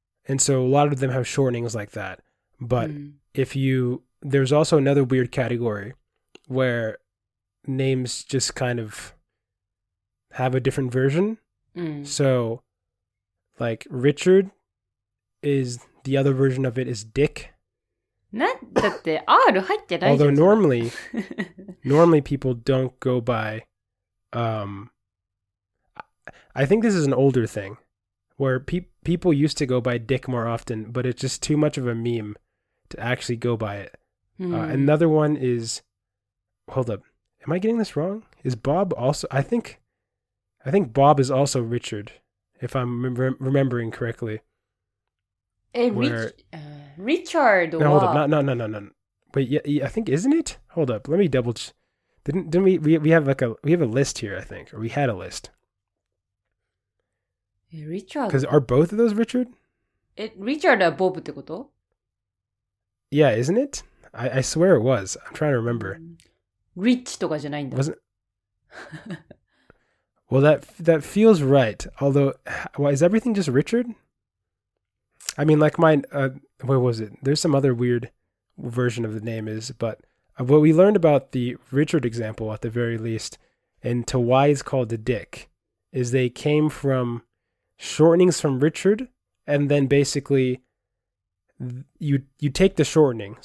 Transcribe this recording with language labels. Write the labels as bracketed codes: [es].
[en] And so a lot of them have shortenings like that. But there's also another weird category where names just kind of have a different version. So, like Richard is the other version of it is Dick. [ja] だって R 入ってないじゃん。 [en] Although normally people don't go by. I think this is an older thing, where people used to go by Dick more often, but it's just too much of a meme to actually go by it. Another one is, hold up, am I getting this wrong? Is Bob also? I think Bob is also Richard, if I'm remembering correctly. Richard. No, hold up. No. Wait, yeah, I think, isn't it? Hold up. Let me double. Didn't we have a list here, I think, or we had a list. Richard? Because are both of those Richard? [ja] Richard は Bob ってこと? [en] Yeah, isn't it? I swear it was. I'm trying to remember. [ja] Rich とかじゃないんだ. [en] Wasn't? Well, that feels right. Although, is everything just Richard? I mean, like mine. What was it? There's some other weird version of the name but what we learned about the Richard example at the very least, and to why it's called the Dick, is they came from shortenings from Richard, and then basically you take the shortening.